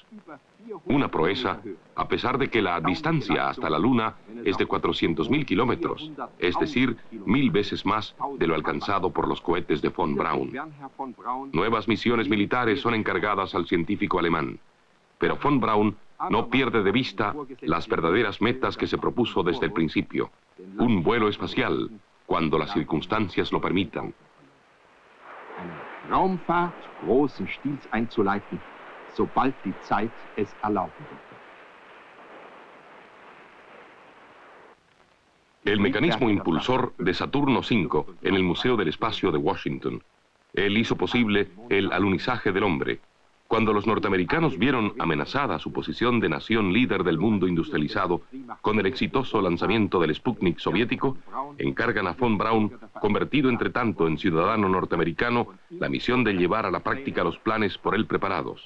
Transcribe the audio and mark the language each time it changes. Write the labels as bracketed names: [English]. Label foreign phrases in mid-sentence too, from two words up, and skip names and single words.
[Spanish] Una proeza, a pesar de que la distancia hasta la Luna es de 400.000 kilómetros, es decir, 1000 veces más de lo alcanzado por los cohetes de von Braun. Nuevas misiones militares son encargadas al científico alemán, pero von Braun no pierde de vista las verdaderas metas que se propuso desde el principio: un vuelo espacial, cuando las circunstancias lo permitan. [German] Raumfahrt großen Stils einzuleiten, sobald die Zeit es erlauben wird. [Spanish] El mecanismo impulsor de Saturno V en el Museo del Espacio de Washington. Él hizo posible el alunizaje del hombre. Cuando los norteamericanos vieron amenazada su posición de nación líder del mundo industrializado con el exitoso lanzamiento del Sputnik soviético, encargan a von Braun, convertido entre tanto en ciudadano norteamericano, la misión de llevar a la práctica los planes por él preparados.